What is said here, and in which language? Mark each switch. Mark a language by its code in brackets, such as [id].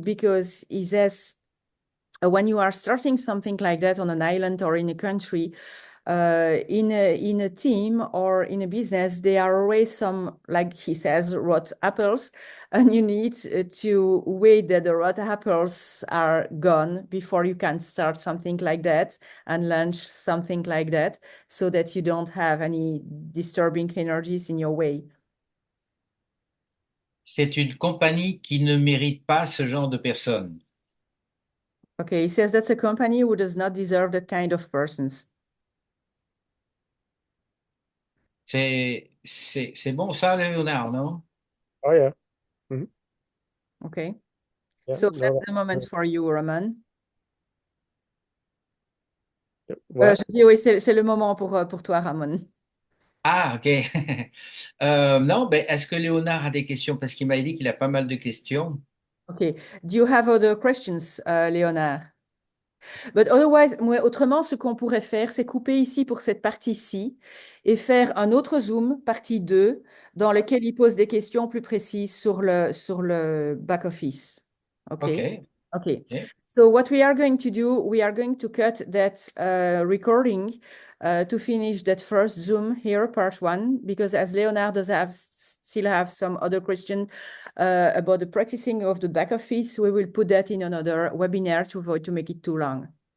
[en] Because he says when you are starting something like that on an island or in a country, in a team or in a business, there are always some, like he says, rot apples, and you need to wait that the rot apples are gone before you can start something like that and launch something like that, so that you don't have any disturbing energies in your way. [fr] C'est une compagnie qui ne mérite pas ce genre de personnes. [en] Okay, he says that's a company who does not deserve that kind of persons. C'est bon ça, Léonard, non? Oh yeah. Mhm. Okay, Yeah. so No, that's the moment for you, Roman. what? [fr] Je dis oui, c'est le moment pour toi, Ramon. Ah, ok. Non, ben, est-ce que Léonard a des questions? Parce qu'il m'a dit qu'il a pas mal de questions. [en] Okay. Do you have other questions, Léonard? But otherwise, [fr] autrement, ce qu'on pourrait faire, c'est couper ici pour cette partie-ci et faire un autre Zoom, partie 2, dans lequel il pose des questions plus précises sur le back-office. [en] Ok. Okay? Okay. Ok. So what we are going to do, we are going to cut that recording to finish that first Zoom here, part 1, because as Leonard does still have some other questions about the practicing of the back office, we will put that in another webinar to avoid to make it too long.